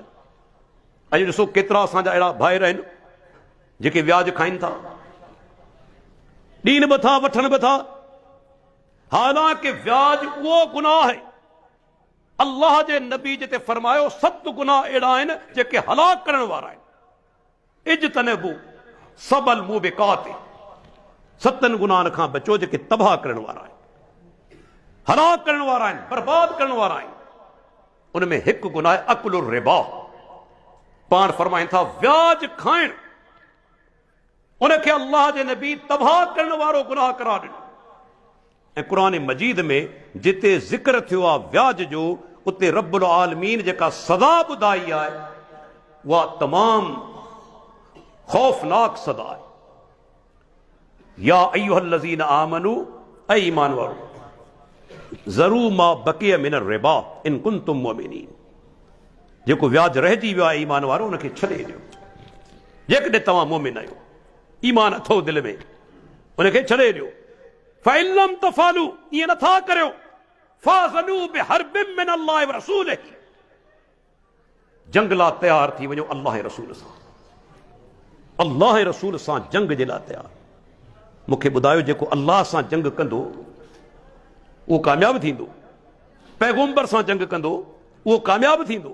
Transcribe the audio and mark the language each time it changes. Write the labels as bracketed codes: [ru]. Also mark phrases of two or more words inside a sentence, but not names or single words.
[sd] अॼु ॾिसो केतिरा असांजा अहिड़ा भाइर आहिनि जेके व्याज खाइनि था, ॾीन बि था, वठनि बि था। हालांकि व्याज उहो गुनाह आहे, अल्लाह जे नबी जिते फरमायो 7 गुनाह अहिड़ा आहिनि जेके हलाक करण वारा आहिनि। [ar] اجتنبوا السبع الموبقات, [sd] 7 गुनाहनि खां बचो जेके तबाह करण वारा आहिनि, हलाक करण वारा आहिनि, बर्बाद करण वारा आहिनि। उनमें हिकु गुनाह आहे [ar] أكل الربا. [sd] पाण फरमाइनि था व्याज खाइण, उनखे अल्लाह जे नबी तबाह करण वारो गुनाह करार ॾिनो। ऐं क़ुरान मजीद में जिते ज़िक्र थियो आहे व्याज जो, उते रब्बुल आलमीन जेका सज़ा ॿुधाई आहे उहा तमामु खौफ़नाक सज़ा आहे। [ar] يا أيها الذين آمنوا, [sd] ऐ ईमान वारो, [ar] ذروا ما بقي من الربا إن كنتم مؤمنين. [sd] जेको व्याज रहिजी वियो आहे ईमान वारो, उनखे छॾे ॾियो। जेकॾहिं तव्हां मोमिन आहियो, ईमान अथव दिलि में, उनखे छॾे ॾियो। [ar] فإن لم تفعلوا, [sd] ईअं नथा करियो, [ar] فأذنوا بحرب من الله ورسوله, [sd] जंग लाइ तयार थी वञो अल्लाह जे रसूल सां। अल्लाह जे रसूल सां जंग जे लाइ तयार। मूंखे ॿुधायो, जेको अल्लाह सां जंग कंदो उहो कामयाबु थींदो, पैगंबर सां जंग कंदो उहो कामयाबु थींदो।